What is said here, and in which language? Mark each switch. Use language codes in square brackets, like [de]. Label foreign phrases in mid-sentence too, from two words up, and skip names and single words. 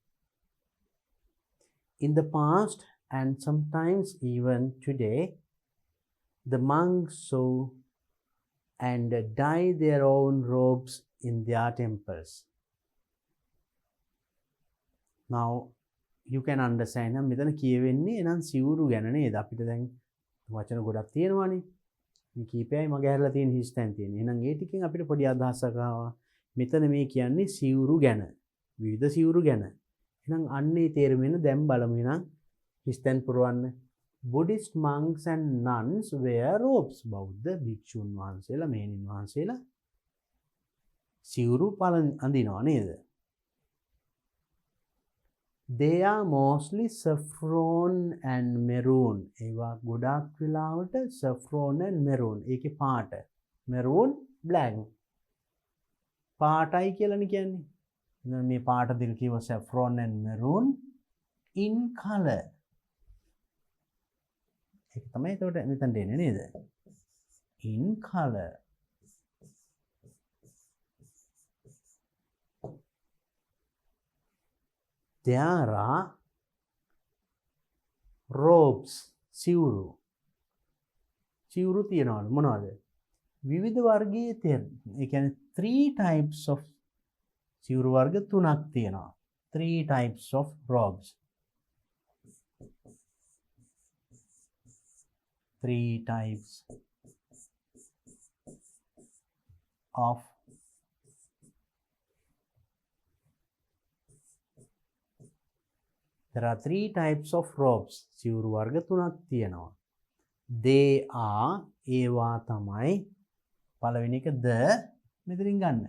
[en] In the past and sometimes even today, the monks sew and dye their own robes in their temples. Now you can understand [si] නම් මෙතන කියවෙන්නේ එනම් සිවුරු ගැන නේද? අපිට දැන් වචන ගොඩක් තියෙනවානේ. මේ කීපයයි මගේ ඇරලා තියෙන හිස්තැන් තියෙන. එහෙනම් ඒ ටිකෙන් අපිට පොඩි අදහසක් ආවා. මෙතන මේ කියන්නේ සිවුරු ගැන. විවිධ සිවුරු ගැන. එහෙනම් අන්නේ තේරුමෙන් දැන් බලමු එහෙනම් හිස්තැන් පුරවන්න. [en] Buddhist monks and nuns wear robes. [si] බෞද්ධ භික්ෂුන් වහන්සේලා මෙහෙණින් වහන්සේලා සිවුරු අඳිනවා නේද? [en] They are mostly saffron and maroon. [si] ඒවා ගොඩාක් වෙලාවට [en] saffron and maroon. [si] ඒකේ පාට. [en] maroon black. [si] පාටයි කියලානේ කියන්නේ. මේ පාට දෙක කියව [en] saffron and maroon in color. [si] ඒක තමයි ඒකට මෙතන දෙන්නේ නේද? [en] In color. There are robes, [si] සිවුරු. සිවුරු තියනවලු මොනවද? විවිධ වර්ගයේ තියෙන. ඒ කියන්නේ [en] 3 types of [si] සිවුරු වර්ග 3ක් තියෙනවා. [en] 3 types of robes. 3 types of There are 3 types of robes. [si] සිවුරු වර්ග 3ක් තියෙනවා. [en] They are [si] ඒවා තමයි පළවෙනි එක the මෙතනින් ගන්න.